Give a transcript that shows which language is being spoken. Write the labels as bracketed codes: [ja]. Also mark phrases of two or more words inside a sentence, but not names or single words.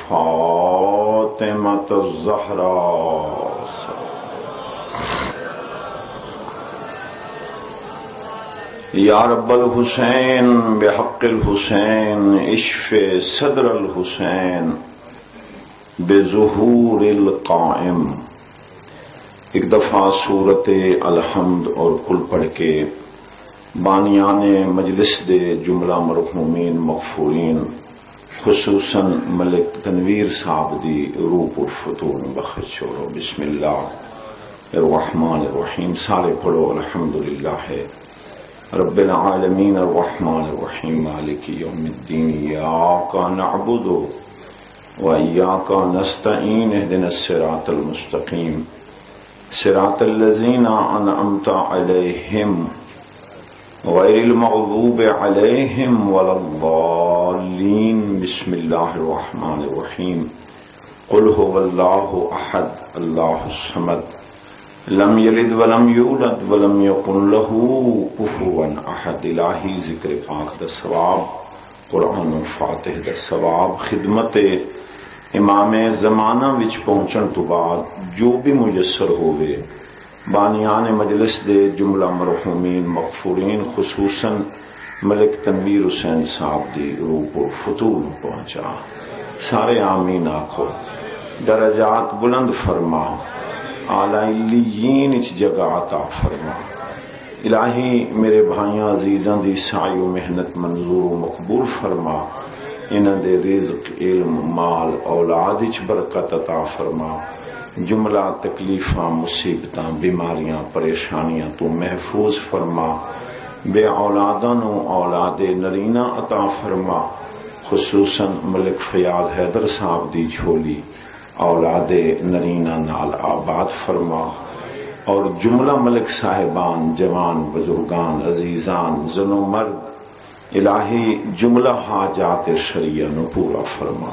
[ar] فاطمۃ الزہراء یا رب الحسین بحق الحسین اشف صدر الحسین بظہور القائم۔ [pa] ایک دفعہ سورت الحمد اور کل پڑھ کے بانیان مجلس دے جملہ مرحومین مغفورین خصوصاً ملک تنویر صاحب دی روح پر فتون بخش چھوڑو۔ [ar] بسم اللہ الرحمن الرحیم، [pa] سارے پڑھو [ar] الحمدللہ رب العالمین الرحمن الرحیم مالک یوم الدین ایاک نعبد و ایاک نستعین اہدنا الصراط المستقیم صراط الذین انعمت علیہم غیر المغضوب علیہم ولا الضالین۔ بسم اللہ الرحمن الرحیم قل هو اللہ احد اللہ الصمد لم یلد ولم یولد ولم یکن له کفوا احد۔ [pa] الہی ذکر پاک دا ثواب، قرآن فاتح دا ثواب، خدمت امام زمانہ وچ پہنچن تو بعد جو بھی میسر ہوئے بانیان مجلس دے جملہ مرحومین مغفورین خصوصاً ملک تنویر حسین صاحب دی روح کو فتور پہنچا۔ سارے آمین آکھو۔ درجات بلند فرما، اعلی علیین اچ جگہ عطا فرما۔ الہی میرے بھائیاں عزیزاں دی سعی و محنت منظور و مقبول فرما، انہاں دے رزق علم مال اولاد وچ برکت عطا فرما، جملہ تکلیفاں مصیبتاں بیماریاں پریشانیاں تو محفوظ فرما، بے اولاداں نو اولاد نرینہ عطا فرما، خصوصاً ملک فیاض حیدر صاحب دی جھولی اولاد نرینہ نال آباد فرما، اور جملہ ملک صاحبان جوان بزرگان عزیزان زن و مرد الہی جملہ حاجات شریعہ نو پورا فرما۔